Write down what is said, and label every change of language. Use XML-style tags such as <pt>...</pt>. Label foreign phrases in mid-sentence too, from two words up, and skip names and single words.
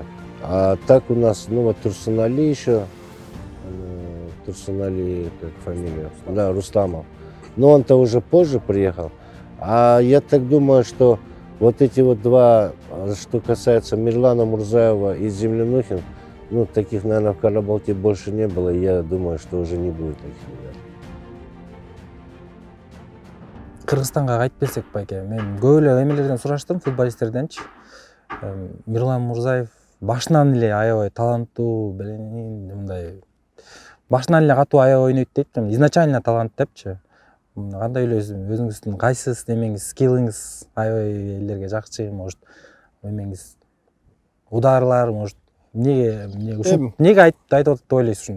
<ru>А так у нас, ну вот Турсунали еще, Турсунали, как фамилия, да, Рустамов. Но он-то уже позже приехал. А я так думаю, что вот эти вот два, что касается Мирлана Мурзаева и Землянухин, ну, таких, наверное, в Карабалте больше не было, и я думаю, что уже не будет таких ребят.</ru> <ky>Кыргызстанга кайтып келсек байке, мен көп эле эмелерден сураштым, футболисттерденчи. Мирлан Мурзаев башынан эле аябай таланттуу, мындай башынан эле катуу аябай ойнойт дейт. Изначально талант депчи. Кандай эле өзүңүздүн кайсы немеңиз, скиллиңиз аябай элдерге жакчы, может, эмеңиз ударлар, может, эмнеге айтып атат деп ойлойсуз ушуну?</ky>